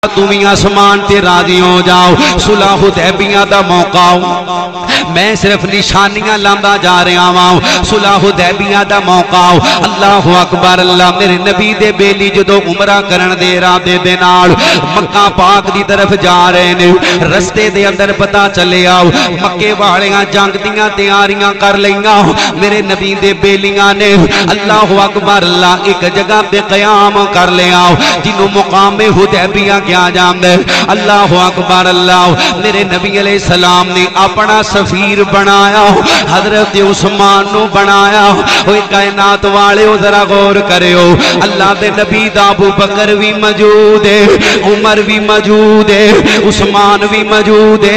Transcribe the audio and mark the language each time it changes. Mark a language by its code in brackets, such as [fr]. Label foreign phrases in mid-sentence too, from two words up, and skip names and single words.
[pa] تمہیں آسمان تے راضی ہو جاؤ صلح حدیبیہ دا موقع میں صرف نشانیاں لاندا جا رہا ہوں صلح حدیبیہ دا موقع [ar] اللہ اکبر [pa] اللہ میرے نبی دے بیلی جدو عمرہ کرن دے ارادے دے نال مکہ پاک دی طرف جا رہے نے رستے دے اندر پتا چلے آؤ مکے والیاں جنگ دیاں تیاریاں کر لیاں میرے نبی دے بیلیاں نے [ar] اللہ اکبر [pa] اللہ ایک جگہ پہ قیام کر لے آؤ جنہوں مقام حدیبیہ کیا جاندے اللہ اکبر اللہ میرے نبی [ar] علیہ السلام [pa] نے اپنا سفیر بنایا حضرت عثمان نو بنایا اوہ کائنات والے ہو ذرا غور کرے ہو اللہ دے نبی دا ابو بکر بھی موجود ہے عمر بھی موجود ہے عثمان بھی موجود ہے